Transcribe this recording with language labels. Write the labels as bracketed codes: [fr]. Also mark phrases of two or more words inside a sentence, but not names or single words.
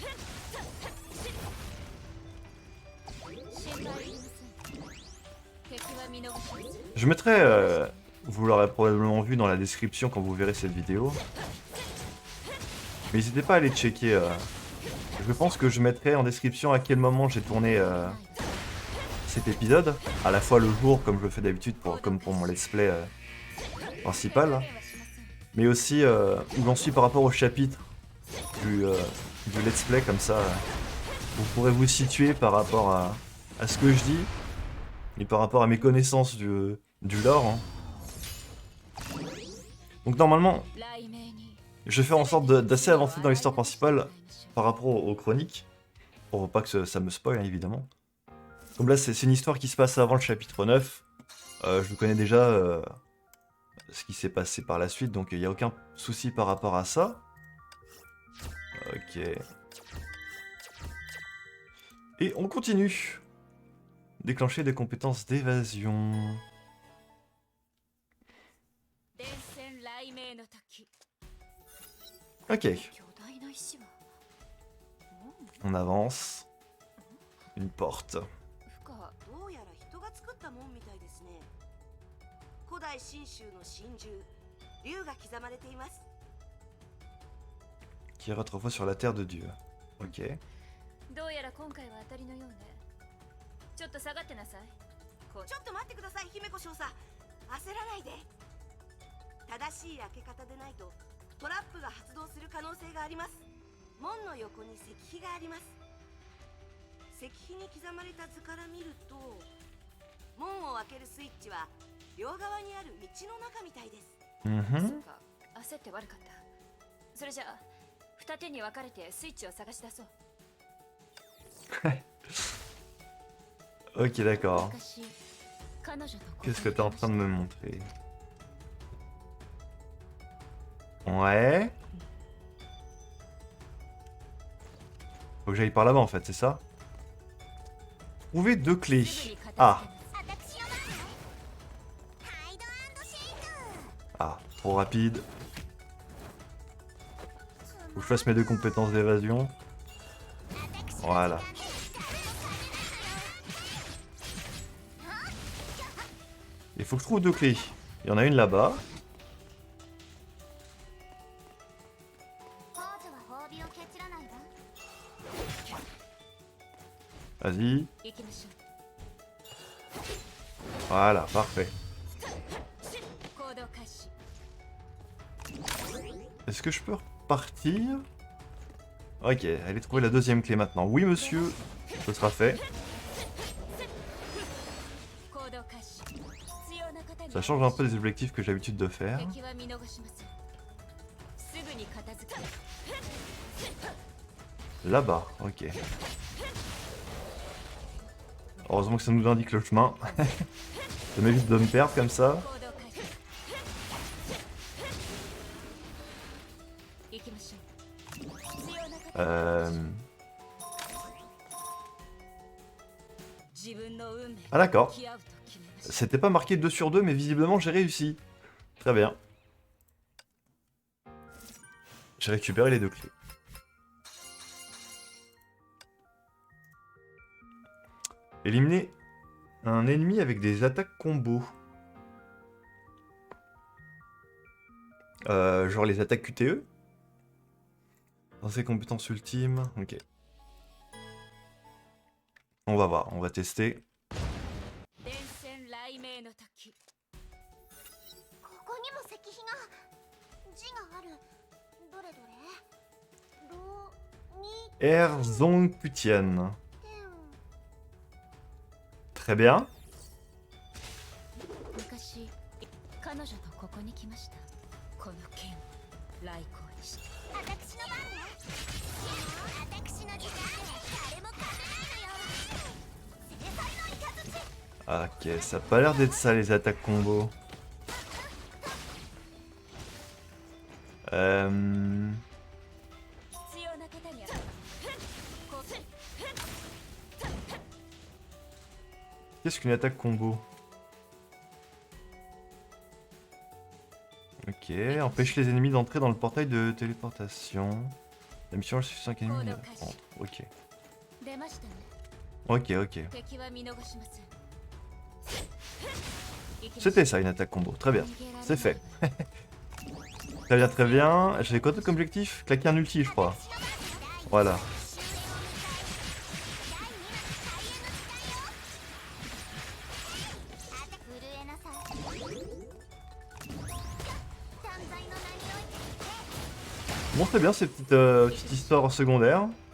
[fr] Je mettrai, vous l'aurez probablement vu dans la description quand vous verrez cette vidéo. Mais n'hésitez pas à aller checker. Je pense que je mettrai en description à quel moment j'ai tourné cet épisode. À la fois le jour, comme je le fais d'habitude, comme pour mon [en] let's play [fr] principal. Mais aussi où j'en suis par rapport au chapitre du [en] let's play, [fr] comme ça. Vous pourrez vous situer par rapport à ce que je dis. Et par rapport à mes connaissances du lore. Hein. Donc normalement, je vais faire en sorte d'assez avancer dans l'histoire principale par rapport aux chroniques. Pour pas que ça me spoil, hein, évidemment. Comme là, c'est une histoire qui se passe avant le chapitre 9. Je connais déjà ce qui s'est passé par la suite, donc il n'y a aucun souci par rapport à ça. Ok. Et on continue. Déclencher des compétences d'évasion. [ja] 伝染雷鳴の滝 [fr] Ok, [ja] 巨大な石は門 [fr] on avance. Une porte. [ja] 負荷どうやら人が作った門みたいですね。古代神州の神獣竜が刻まれています。 [fr] Qui est autrefois sur la terre de Dieu. Ok. [ja] どうやら今回は当たりのようね。ちょっと下がってなさい。こちょっと待ってください、姫子少佐。焦らないで。正しい開け方でないとトラップが発動する可能性があります。門の横に石碑があります。石碑に刻まれた図から見ると、門を開けるスイッチは両側にある道の中みたいです。そ Mhm. っか、焦って悪かった。それじゃあ二手に分かれてスイッチを探し出そう。 [fr] Ok, d'accord. [ja] 昔彼女と [fr] Qu'est-ce que t'es en train de me montrer? Ouais. Faut que j'aille par là-bas en fait, c'est ça? Trouver 2 clés. [ja] すぐに片付け Ah, ます私の番ね。ハイド&シェイク。 [fr] ah, trop rapide. Faut que je fasse mes 2 compétences d'évasion. Voilà. Il faut que je trouve 2 clés. Il y en a une là-bas. [ja] 王女は褒美をケチらないわ。 [fr] Vas-y. [ja] 行きましょ [fr] Voilà, parfait. [ja] う。行動開始。 [fr] Est-ce que je peux repartir? Ok, allez trouver la 2e clé maintenant. Oui, monsieur. Ce sera fait. [ja] 行動開始。必要な方に [fr] Ça change un peu des objectifs que j'ai l'habitude de faire. [ja] 敵は見逃しません。すぐに片付け。 [fr] Là-bas, ok. Heureusement que ça nous indique le chemin. Ça m'évite de me perdre comme ça. [ja] 行動開始。行きましょう。必要な方 自分の運命 [fr] Ah d'accord. [ja] 向き合うと決めました。 [fr] C'était pas marqué 2 sur 2, mais visiblement j'ai réussi. Très bien. J'ai récupéré les 2 clés. Éliminer un ennemi avec des attaques combo. Genre les attaques QTE. Dans ses compétences ultimes. Ok. On va voir, on va tester. [ja] 伝染雷鳴の滝。ここにも石碑が。字がある。どれどれ。ロに Erzongputian. 点。 [fr] Très bien. [ja] 昔彼女とここに来ました。この剣を来光にして。私の番ね。私の時間誰も勝てないのよ。制裁の雷。 [fr] Ok, ça a pas l'air d'être ça les attaques combo. [ja] 必要な方にある。こう [fr] Qu'est-ce qu'une attaque combo? Ok, empêche les ennemis d'entrer dans le portail de téléportation. La mission est 5 ennemis. Ok. [ja] 出ましたね。 [fr] Ok, ok. [ja] 敵は見逃しません。 [fr] C'était ça une attaque combo, très bien. C'est fait. Très bien, très bien. J'avais quoi d'autre comme objectif? Claquer un ulti, je crois. Voilà. Bon, très bien ces petites histoires secondaires.